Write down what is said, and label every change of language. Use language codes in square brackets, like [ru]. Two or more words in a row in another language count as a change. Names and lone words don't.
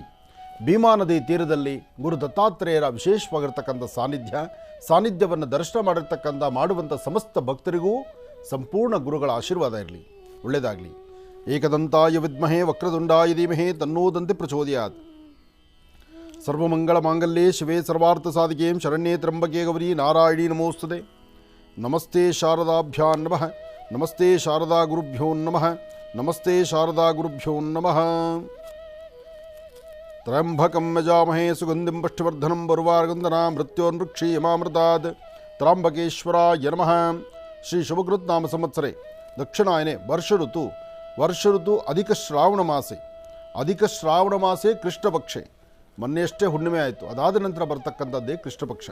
[kn] ಭೀಮಾ ನದಿ ತೀರದಲ್ಲಿ ಗುರು ದತ್ತಾತ್ರೇಯರ ವಿಶೇಷವಾಗಿರ್ತಕ್ಕಂಥ ಸಾನ್ನಿಧ್ಯವನ್ನು ದರ್ಶನ ಮಾಡುವಂಥ ಸಮಸ್ತ ಭಕ್ತರಿಗೂ ಸಂಪೂರ್ಣ ಗುರುಗಳ ಆಶೀರ್ವಾದ ಇರಲಿ, ಒಳ್ಳೆಯದಾಗಲಿ. [sa] ಏಕದಂತಾಯ ವಿದ್ಮಹೇ ವಕ್ರದುಂಡಾಯ ಧೀಮಹಿ ತನ್ನೋದಂತೆ ಪ್ರಚೋದಯಾತ್. ಸರ್ವಮಂಗಳ ಮಾಂಗಲ್ಯೆ ಶಿವೆ ಸರ್ವಾರ್ಥ ಸಾಧಿಕೆ ಶರಣ್ಯೇ ತ್ರ್ಯಂಬಕೆ ಗೌರಿ ನಾರಾಯಣಿ ನಮೋಸ್ತುತೆ. ನಮಸ್ತೆ ಶಾರದಾಭ್ಯಾಂ ನಮಃ. ನಮಸ್ತೆ ಶಾರದಾ ಗುರುಭ್ಯೋ ನಮಃ. ನಮಸ್ತೆ ಶಾರದಾ ಗುರುಭ್ಯೋ ನಮಃ. ತ್ರ್ಯಂಬಕಂ ಯಜಾಮಹೇ ಸುಗಂಧಿಂ ಪುಷ್ಟಿವರ್ಧನಂ ಬರ್ವಾರ್ಗಂಧನಾ ಮೃತ್ಯೋನ್ಮೃಕ್ಷೀಯಮಾಮೃತಾತ್. ತ್ರ್ಯಂಬಕೇಶ್ವರಾಯ ನಮಃ. ಶ್ರೀ ಶುಭಕೃತ್ ನಾಮ ಸಂವತ್ಸರೆ ದಕ್ಷಿಣಾಯನೆ ವರ್ಷ ಋತು ಅಧಿಕ ಶ್ರಾವಣ ಮಾಸೆ ಕೃಷ್ಣಪಕ್ಷೆ. [kn] ಮೊನ್ನೆಯಷ್ಟೇ ಹುಣ್ಣಿಮೆ ಆಯಿತು, ಅದಾದ ನಂತರ ಬರ್ತಕ್ಕಂಥದ್ದೇ ಕೃಷ್ಣಪಕ್ಷ.